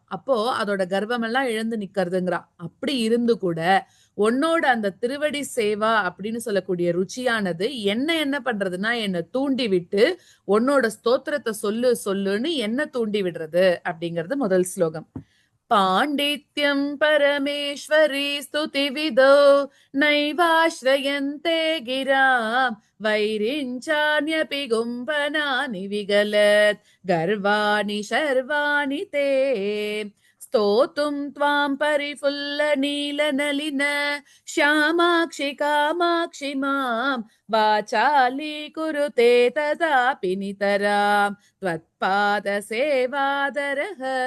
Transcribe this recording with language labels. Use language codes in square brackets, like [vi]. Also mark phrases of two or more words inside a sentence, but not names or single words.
[ta] அப்போ அதோட கர்வம் எல்லாம் இழந்து நிக்கிறதுங்கிறா. அப்படி இருந்து கூட உன்னோட அந்த திருவடி சேவா அப்படின்னு சொல்லக்கூடிய ருச்சியானது என்ன பண்றதுன்னா, என்னை தூண்டி விட்டு உன்னோட ஸ்தோத்திரத்தை சொல்லு சொல்லுன்னு என்ன தூண்டி விடுறது அப்படிங்கிறது முதல் ஸ்லோகம். [sa] पाण्डित्यं परमेश्वरी स्तुतिविदो नैवाश्रयन्ते गिरां वैरिञ्चान्यपि गुम्फनानि विगलत् गर्वाणि शर्वाणि ते स्तोतुं त्वां परिफुल्लनीलनलिन श्यामाक्षि कामाक्षि मां वाचालीकुरुते तदापि नितरां त्वत्पादसेवादरः.